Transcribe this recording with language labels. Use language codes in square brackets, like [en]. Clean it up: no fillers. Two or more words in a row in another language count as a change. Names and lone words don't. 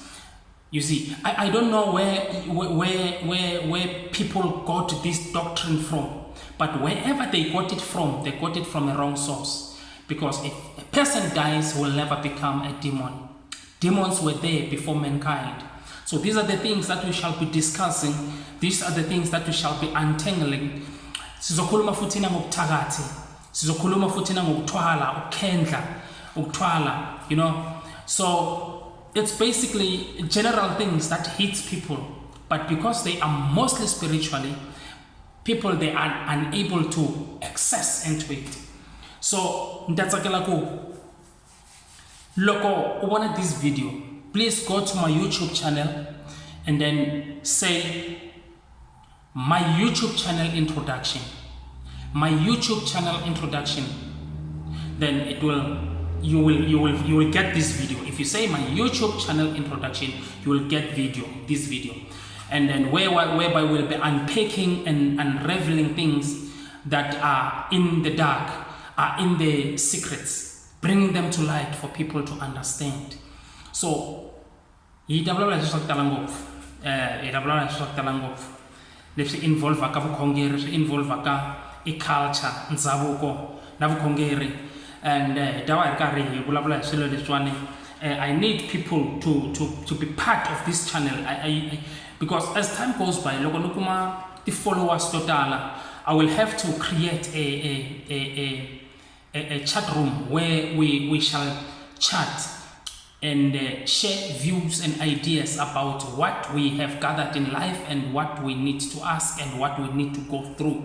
[en] You see, I don't know where people got this doctrine from, but wherever they got it from a wrong source. Because if a person dies, will never become a demon. Demons were there before mankind. So these are the things that we shall be discussing. These are the things that we shall be untangling. [zu] Sizokhuluma futhi ngokuthakathi. Sizokhuluma futhi ngokuthwala, ukhendla, ukuthwala, [en] you know. So it's basically general things that hits people. But because they are mostly spiritually, people, they are unable to access into it. So [ts] ndatsakela ku loko ubona [en] this video, please go to my YouTube channel and then say my YouTube channel introduction. My YouTube channel introduction. Then it will you will get this video. If you say my YouTube channel introduction, you will get this video, and then whereby we'll be unpacking and unraveling things that are in the dark, are in the secrets, bringing them to light for people to understand. [ts] So leswi involve ka vukhongeri, swi involve ka culture, ndhavuko na vukhongeri, [en] and I need people to be part of this channel. Because as time goes by, [ts] loko ni kuma ti followers to tala, [en] I will have to create a chat room where we shall chat and share views and ideas about what we have gathered in life and what we need to ask and what we need to go through.